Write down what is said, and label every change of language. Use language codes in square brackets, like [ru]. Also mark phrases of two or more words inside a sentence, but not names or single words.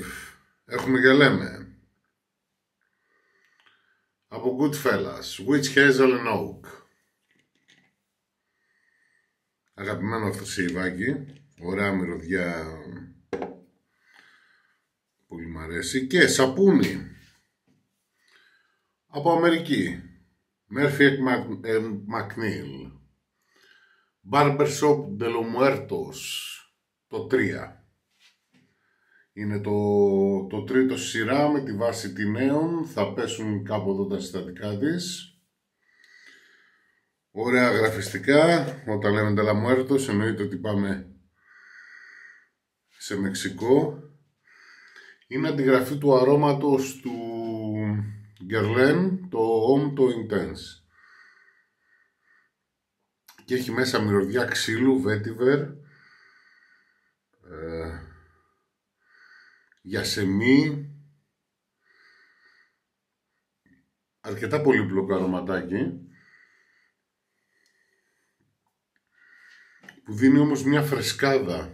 [el] Έχουμε και λέμε. Από Goodfellas. Witch Hazel and Oak. Αγαπημένο αυτό σιβάκι. Ωραία μυρωδιά. Πολύ μ' αρέσει. Και σαπούνι. Από Αμερική. Murphy McNeil. Barbershop de los Muertos. Το 3. Είναι το τρίτο σειρά με τη βάση Τινέων. Θα πέσουν κάπου εδώ τα συστατικά της. Ωραία γραφιστικά. Όταν λέμε de los Muertos εννοείται ότι πάμε σε Μεξικό. Είναι αντιγραφή του αρώματος του Guerlain, το Homme το Intense. Και έχει μέσα μυρωδιά ξύλου, vetiver, γιασεμί, αρκετά πολύπλοκο αρωματάκι, που δίνει όμως μια φρεσκάδα.